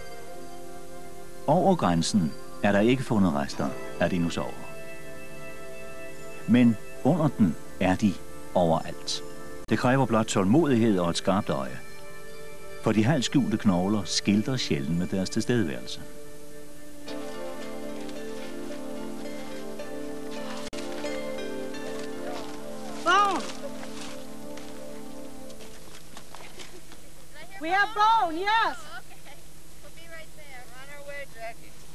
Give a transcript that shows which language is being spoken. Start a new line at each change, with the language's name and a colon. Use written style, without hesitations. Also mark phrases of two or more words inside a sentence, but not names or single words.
Danish: Over grænsen er der ikke fundet rester af dinosaurer. Men under den er de overalt. Det kræver blot tålmodighed og et skarpt øje. For de halvt skjulte knogler skildrer sjældent med deres tilstedeværelse.
English: Bone! We have bone, yes! Okay. We'll be right there. On our way, Jackie.